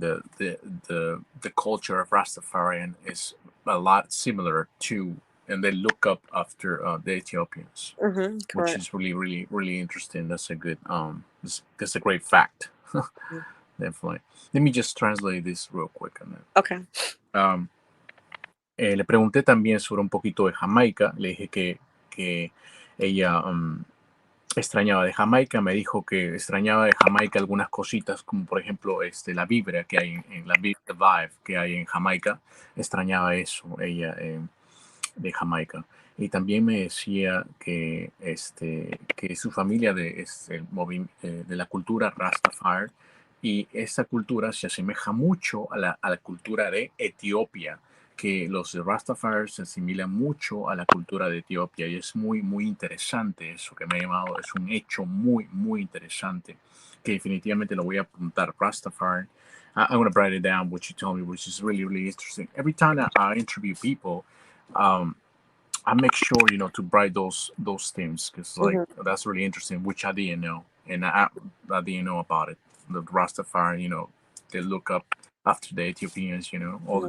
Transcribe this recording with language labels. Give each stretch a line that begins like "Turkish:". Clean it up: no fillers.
English: The culture of Rastafarian is a lot similar to, and they look up after the Ethiopians, Mm-hmm. which Correct. is really, really, really interesting. That's a good that's a great fact. Mhm. Definitely. Let me just translate this real quick on that. Okay.
Spanish: Um, le pregunté también sobre un poquito de Jamaica. Le dije que ella extrañaba de Jamaica. Me dijo que extrañaba de Jamaica algunas cositas, como por ejemplo la vibra que hay en la vibe que hay en Jamaica. Extrañaba eso ella de Jamaica. Y también me decía que su familia de la cultura Rastafari, y esa cultura se asemeja mucho a la cultura de Etiopía, que los Rastafari se asimilan mucho a la cultura de Etiopía, y es muy, muy interesante eso que me ha llamado, es un hecho muy, muy interesante, que definitivamente lo voy a apuntar.
English: Rastafari, I'm going to write it down, what you told me, which is really, really interesting. Every time that I interview people, um, I make sure to write those themes, because like Mm-hmm. that's really interesting, which I didn't know, and I didn't know about it. The Rastafari, they look up after the Ethiopians, all the